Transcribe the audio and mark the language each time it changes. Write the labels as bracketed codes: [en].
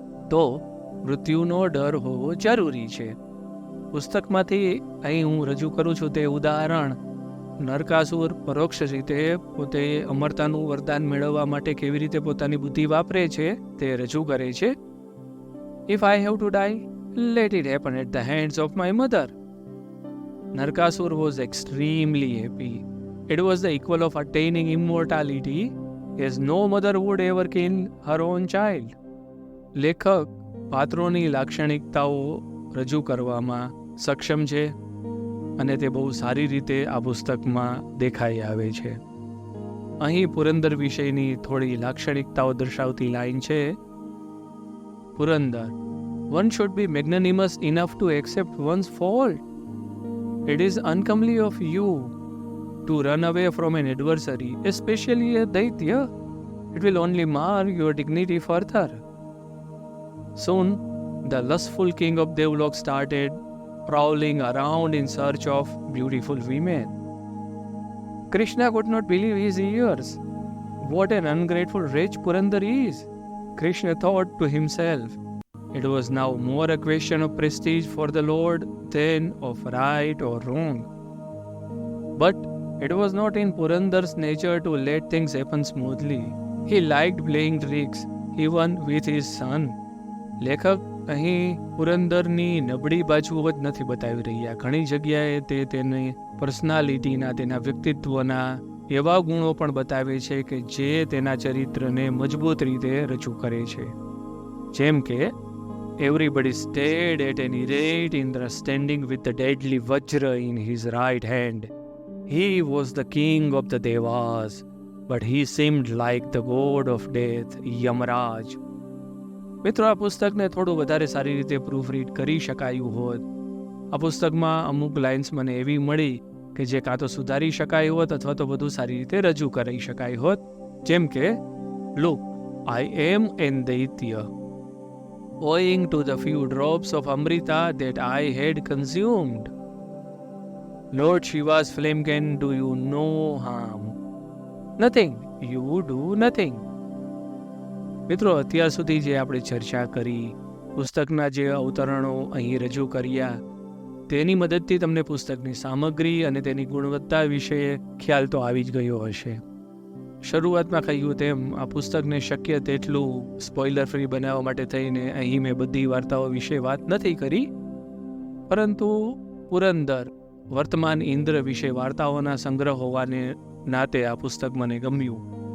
[gu] તો મૃત્યુનો ડર હોવો જરૂરી છે. પુસ્તકમાંથી અહીં હું રજૂ કરું છું તે ઉદાહરણ નરકાસુર પરોક્ષ રીતે પોતે અમરતાનું વરદાન મેળવવા માટે કેવી રીતે પોતાની બુદ્ધિ વાપરે છે તે રજૂ કરે છે. [en] If I have to die, let it happen at the hands of my mother. Narkasur was extremely happy. It was the equal of attaining immortality, as no mother would ever kill her own child. [gu] લેખક પાત્રોની લાક્ષણિકતાઓ રજૂ કરવામાં સક્ષમ છે અને તે બહુ સારી રીતે આ પુસ્તકમાં દેખાઈ આવે છે. અહીં પુરંદર વિષયની થોડી લાક્ષણિકતાઓ દર્શાવતી લાઈન છે. [en] Purandar, one should be magnanimous enough to accept one's fault. It is uncomely of you to run away from an adversary, especially a daitya. It will only mar your dignity further. Soon, the lustful king of Devlok started prowling around in search of beautiful women. Krishna could not believe his ears. What an ungrateful wretch Purandar is! Krishna thought to himself. It was now more a question of prestige for the Lord than of right or wrong. But it was not in Purandar's nature to let things happen smoothly. He liked playing tricks, even with his son. [gu] લેખક અહીં પુરંદરની નબળી બાજુઓ જ નથી બતાવી રહ્યા. ઘણી જગ્યાએ તે તેની પર્સનાલિટીના, તેના વ્યક્તિત્વના એવા ગુણો પણ બતાવે છે કે જે તેના ચરિત્રને મજબૂત રીતે રજૂ કરે છે. જેમ કે [en] everybody stared at any rate Indra standing with the deadly Vajra in his right hand. He was the king of the Devas, but he seemed like the god of death, Yamaraj. [gu] મિત્રો, આ પુસ્તકને થોડું વધારે સારી રીતે proof read કરી શકાયું હોત. આ પુસ્તકમાં અમુક લાઇન્સ મને એવી મળી કે જે કાં તો સુધારી શકાય હોત અથવા તો વધુ સારી રીતે રજૂ કરી શકાય હોત. જેમ કે, [en] Look, I am an Daitya. Owing to the few drops of Amrita that I had consumed, Lord Shiva's flame can do you no harm. Nothing. You do nothing. [gu] મિત્રો, અત્યાર સુધી જે આપણે ચર્ચા કરી, પુસ્તકના જે અવતરણો અહીં રજૂ કર્યા, તેની મદદથી તમને પુસ્તકની સામગ્રી અને તેની ગુણવત્તા વિશે ખ્યાલ તો આવી જ ગયો હશે. શરૂઆતમાં કહ્યું તેમ આ પુસ્તકને શક્ય તેટલું સ્પોઇલર ફ્રી બનાવવા માટે થઈને અહીં મેં બધી વાર્તાઓ વિશે વાત નથી કરી, પરંતુ પુરંદર વર્તમાન ઇન્દ્ર વિશે વાર્તાઓના સંગ્રહ હોવાને નાતે આ પુસ્તક મને ગમ્યું.